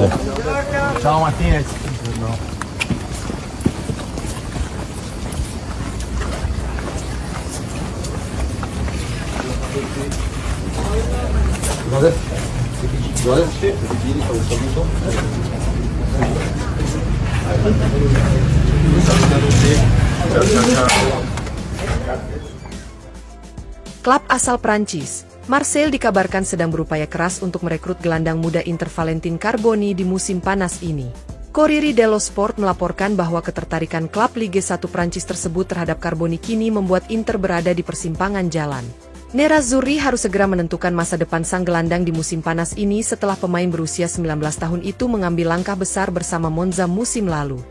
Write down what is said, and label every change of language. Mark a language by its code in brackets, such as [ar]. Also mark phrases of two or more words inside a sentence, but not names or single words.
[it] Ciao Martinez. Buongiorno. Scusate. Scusate. Un saluto. [id] Klub asal Prancis, Marseille dikabarkan sedang berupaya keras untuk merekrut gelandang muda Inter Valentin Carboni di musim panas ini. Corriere dello Sport melaporkan bahwa ketertarikan klub Ligue 1 Prancis tersebut terhadap Carboni kini membuat Inter berada di persimpangan jalan. Nerazzurri harus segera menentukan masa depan sang gelandang di musim panas ini setelah pemain berusia 19 tahun itu mengambil langkah besar bersama Monza musim lalu.